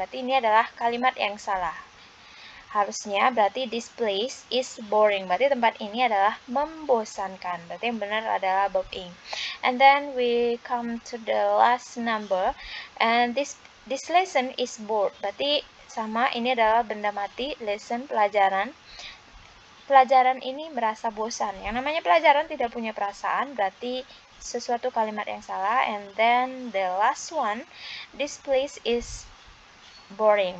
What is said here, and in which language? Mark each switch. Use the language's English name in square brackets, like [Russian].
[Indonesian] Berarti ini adalah kalimat yang salah. Harusnya berarti [English] this place is boring. [Indonesian] Berarti tempat ini adalah membosankan. Berarti yang benar adalah verb ing. [English] And then we come to the last number, and this lesson is bored. [Indonesian] Berarti sama, ini adalah benda mati, lesson pelajaran. Pelajaran ini merasa bosan. Yang namanya pelajaran tidak punya perasaan, berarti sesuatu kalimat yang salah. [English] And then the last one, this place is boring.